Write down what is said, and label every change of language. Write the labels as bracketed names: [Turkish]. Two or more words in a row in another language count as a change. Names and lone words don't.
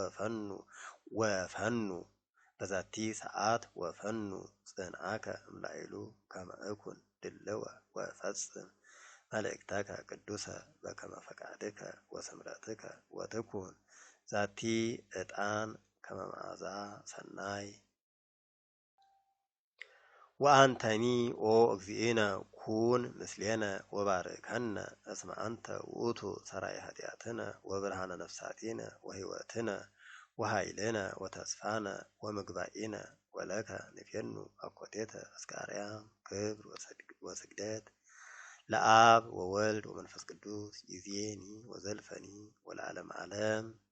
[Geez] ወፈኑ በዛቲ ሰዓት ወፈኑ ጽንዓከ እምላዕሉ ከመ እኩን ድልወ ወፈጽም መልእክተከ ቅዱሰ በከመ ፈቃድከ ወስምረትከ ወትኩን ዛቲ ዕጣን ከመ መዓዛ ሰናይ ወአንተኒ ኦ እግዚእነ ኩን ምስሌነ ወባርከነ እስመ አንተ ውእቱ ሰራይ ኃጢአትነ ወብርሃነ ነፍሳቲነ ወሕይወትነ ወኃይልነ ወተስፋነ ወምግባኢነ ወለከ ንፌኑ አኮቴተ እስከ አርያም ክብር ወስግደት ለአብ ወወልድ ወመንፈስ ቅዱስ ይእዜኒ ወዘልፈኒ ወለዓለመ ዓለም